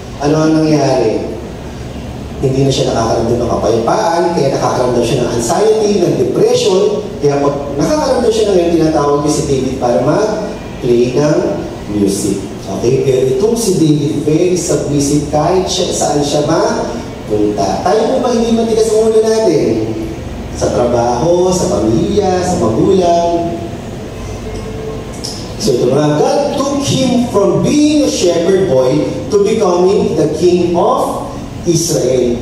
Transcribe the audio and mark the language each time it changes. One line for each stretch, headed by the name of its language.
Filipino: Ano ang nangyari? Hindi na siya nakakaramdam ng kapayapaan, kaya nakakaramdam siya ng anxiety, ng depression. Kaya pag nakakaramdam siya ng ngayon, tinatawag niya si David para mag-play ng music. Okay? Pero itong si David,
English: very submissive
Filipino: kahit saan siya mapunta. Tayo po ba hindi matigas ang ulo natin? Sa trabaho, sa pamilya, sa magulang.
English: So
Filipino: ito nga,
English: God took him from being a shepherd boy to becoming the king of Israel.